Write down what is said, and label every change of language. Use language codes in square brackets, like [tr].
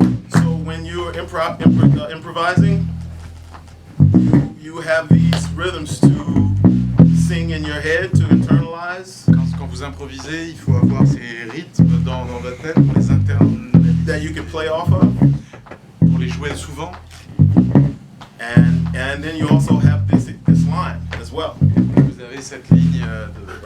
[en] So when you're improvising, you have these rhythms to sing in your head, to internalize. [fr] Quand vous improvisez, il faut avoir ces rythmes dans votre tête pour les internaliser, [en] That you can play off of. [fr] pour les jouer souvent. [en] And then you also have this line as well. [fr] Vous avez cette ligne de